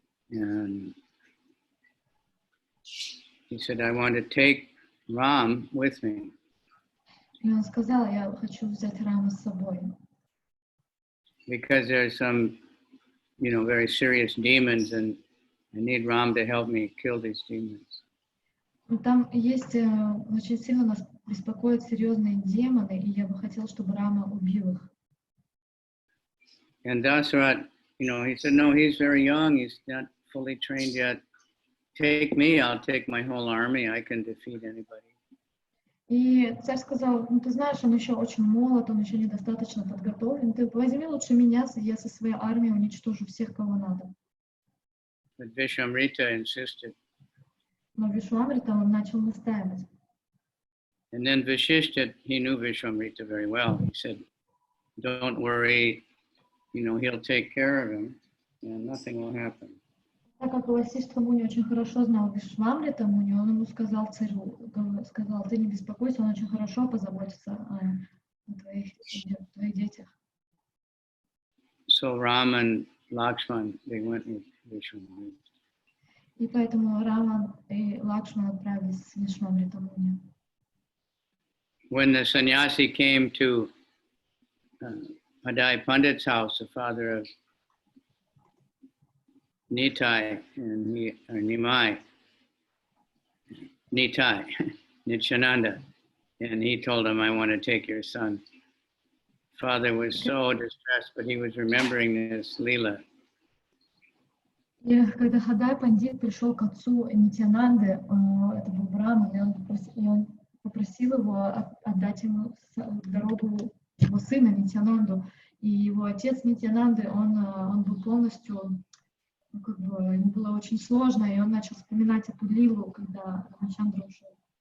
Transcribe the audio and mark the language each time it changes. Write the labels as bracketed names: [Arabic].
[English] And he said, I want to take Ram with me. [Russian] И он сказал, я хочу взять Рама с собой. [English] Because there's some, very serious demons, and I need Ram to help me kill these demons. [Russian] Там есть, очень сильно нас беспокоят серьезные демоны, и я бы хотел, чтобы Рама убил их. [English] And Dasarath, he said, no, he's very young, he's not fully trained yet. Take me, I'll take my whole army, I can defeat anybody. [Russian] И царь сказал, ты знаешь, он еще очень молод, он еще недостаточно подготовлен, ты возьми лучше меня, я со своей армией уничтожу всех, кого надо. [English] But Vishwamrita insisted. [Russian] Но Вишвамрита он начал настаивать. [English] And then Vashishta, he knew Vishwamrita very well. He said, don't worry, he'll take care of him and nothing will happen. [Russian] Так как Васиштха Муни очень хорошо знал Вишвамрита Муни, он ему сказал царю, ты не беспокойся, он очень хорошо позаботится о твоих детях. [English] So Ram and Lakshman, they went with Vishwamrita. [Russian] И поэтому Рама и Лакшман отправились с Вишвамрита Муни. [English] When the sannyasi came to Adai Pandit's house, the father of Nitai and Nimai, Nitai, Nityananda, and he told him, I want to take your son. Father was so distressed, but he was remembering this Leela. [Russian] И когда Хадай Пандит пришел к отцу Нитянанды, это был Брахман, и он попросил его отдать ему дорогу его сына Нитянанду. И его отец Нитянанды, он был полностью, как бы, ему было очень сложно, и он начал вспоминать эту лилу, когда Рамачандра ушел.